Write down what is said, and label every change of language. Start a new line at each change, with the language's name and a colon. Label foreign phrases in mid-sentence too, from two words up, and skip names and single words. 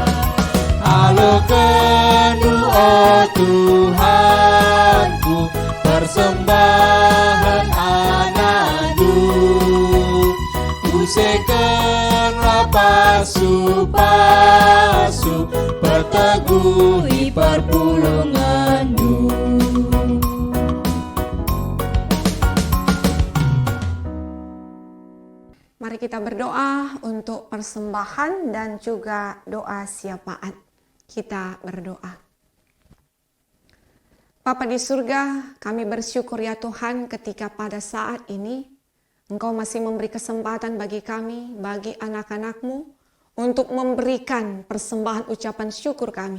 Batak Karo: Alokan oh Tuhanku, persembahan anakku, usekenlah pasu-pasu, berteguhi perpulunganmu.
Indonesian: Mari kita berdoa untuk persembahan dan juga doa syafaat. Kita berdoa. Bapa di surga, kami bersyukur ya Tuhan ketika pada saat ini Engkau masih memberi kesempatan bagi kami, bagi anak-anak-Mu untuk memberikan persembahan ucapan syukur kami.